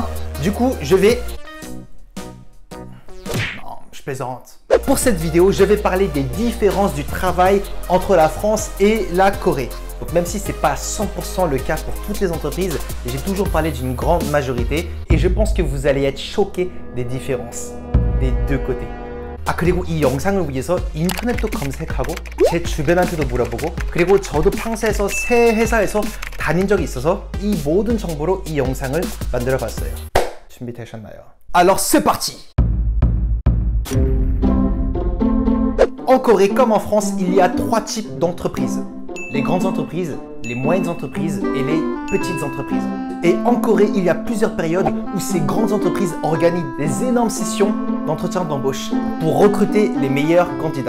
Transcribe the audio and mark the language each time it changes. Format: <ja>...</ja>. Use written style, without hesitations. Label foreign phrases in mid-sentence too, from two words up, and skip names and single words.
<fr>Du coup, je vais... Non, je plaisante. Pour cette vidéo, je vais parler des différences du travail entre la France et la Corée. Donc même si ce n'est pas 100% le cas pour toutes les entreprises, j'ai toujours parlé d'une grande majorité et je pense que vous allez être choqués des différences des deux côtés.</fr> <ko>아 그리고 이 영상을 위해서 인터넷도 검색하고 제 주변한테도 물어보고 그리고 저도 프랑스에서 새 회사에서 다닌 적이 있어서 이 모든 정보로 이 영상을 만들어 봤어요. 준비되셨나요?</ko> <fr>Alors c'est parti! En Corée comme en France, il y a trois types d'entreprises. Les grandes entreprises, les moyennes entreprises et les petites entreprises. Et en Corée, il y a plusieurs périodes où ces grandes entreprises organisent des énormes sessions d'entretien d'embauche pour recruter les meilleurs candidats.</fr>